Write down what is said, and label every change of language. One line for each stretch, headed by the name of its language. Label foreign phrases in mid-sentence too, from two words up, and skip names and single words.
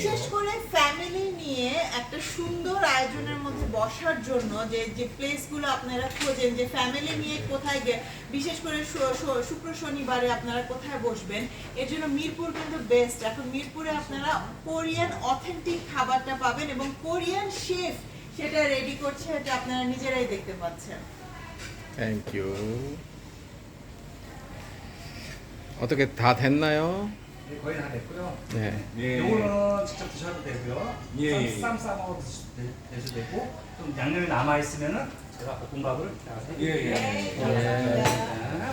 Bangla: বিশেষ করে ফ্যামিলি নিয়ে একটা সুন্দর আয়োজনের মধ্যে বসার জন্য যে যে প্লেসগুলো আপনারা খোঁজেন, যে ফ্যামিলি নিয়ে কোথায় বিশেষ করে শুক্র শনিবারে আপনারা কোথায় বসবেন, এর জন্য মিরপুর কিন্তু বেস্ট। এখন মিরপুরে আপনারা
English: Korean authentic
Bangla: খাবারটা পাবেন এবং
English: Korean chef
Bangla: সেটা রেডি করছে, এটা আপনারা নিজেরাই দেখতে পাচ্ছেন।
English: thank you.
Korean: 어떻게 다 됐나요? 네, 거의 다 됐고요. 네. 예. 이거는 직접 드셔도 되고요. 예, 예. 쌈 싸먹어 드셔도 되고, 좀 양념이 남아 있으면은 제가 볶음밥을 예, 예. 네, 감사합니다.